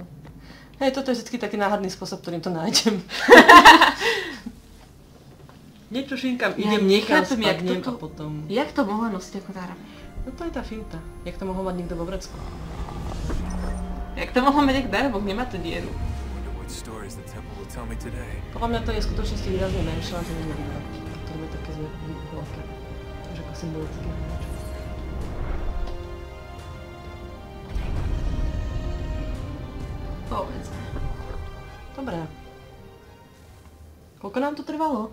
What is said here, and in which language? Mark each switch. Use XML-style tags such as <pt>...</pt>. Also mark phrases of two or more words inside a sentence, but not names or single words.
<sk>Hej, toto je vždy taký náhadný spôsob, ktorým to nájdem. Netuším, kam idem, niekam nechápem, jak spadnem toto- a potom... Jak to mohla nosiť ako tára? No to je tá finta. Jak to mohol mať niekto vo vrecku. Jak to mohla mať ako darabok? Nemá to dieru.</sk> <en>Wonder what stories the temple will tell me today.</en> <sk>Podľa mňa to je v skutočnosti výrazne menšie, len to nie je vidno. To je také veľké. Takže ako symbolické. Povedzme. Dobre. Koľko nám to trvalo?</sk>